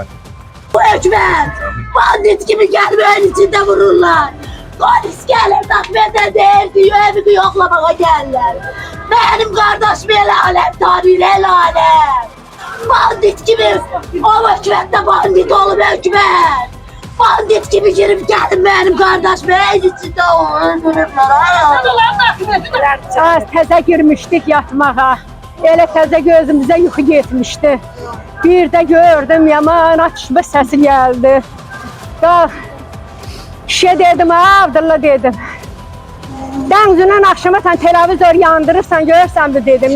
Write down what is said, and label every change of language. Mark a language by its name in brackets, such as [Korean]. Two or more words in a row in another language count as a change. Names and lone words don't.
[Azerbaijani] Bu hökmət, bandit kimi gəlməyin içində vururlar. Polis gəlir, takmətə deyir, evimi yoxlamağa gəlirlər. Mənim qardaşım el aləm tanıyır, el aləm. Bandit kimi, o hökmətdə bandit olub hökmət. [Turkish] Bandit gibi girip geldim benim kardeşim, içinde [Azerbaijani] Təzə girmişdik yatmağa. Elə təzə gözümüzə yuxu getmişdi. Bir də gördüm, yaman atışma səsi gəldi. Kişiyə dedim, Abdullah dedim. Dənizdən axşama sən televizor yandırırsan, görürsən mi dedim.